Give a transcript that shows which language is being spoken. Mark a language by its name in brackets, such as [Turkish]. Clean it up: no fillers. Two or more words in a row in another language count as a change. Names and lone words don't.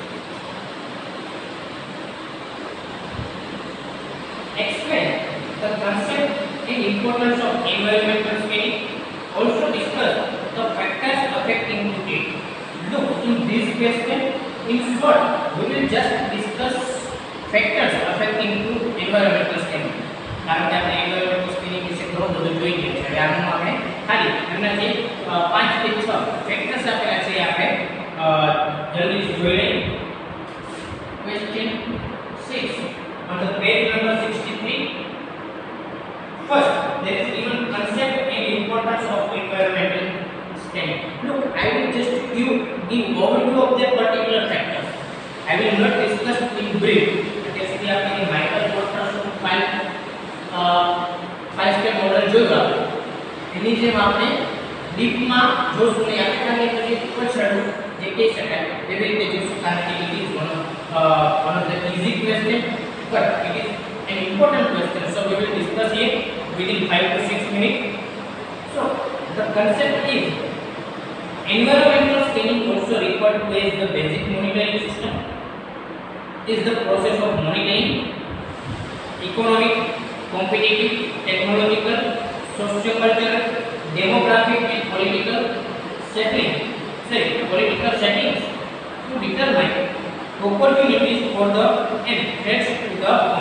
[English] Explain the concept and importance of environmental scaling. Also discuss the factors affecting it. Look, in this question, in short, we will just discuss factors affecting environmental scaling. [Gujarati] કારણ કે આપણે [English] environmental scaling [Gujarati] વિશે ઘણું બધું જોઈ ગયા છે. હવે આનું આપણે ખાલી એમના જે 5 થી 6 ફેક્ટર્સ આપેલા છે આપણે જલ્દી જોઈ લઈએ. [English] Question 6 on the page number 63. First, there is given concept and importance of environmental scaling. Look, I will just give overview of that particular factors. I will not discuss in brief. [Hindi] जैसे कि आपने माइकल पोर्टर्स 5-step मॉडल [Gujarati] જોયું એની જેમ આપણે ડીપમાં જોશું નહીં આપણે ખાલી પછી પછડું જે કહી શકાય એવી રીતે જોશું કારણ કે [English] it is one of the easy question but it is an important question so we will discuss it within 5 to 6 minutes. So the concept is environmental scaling, also referred to as the basic monitoring system, is the process of monitoring economic, competitive, technological, socio-cultural, demographic and political settings to determine opportunities for the and threats to the firm.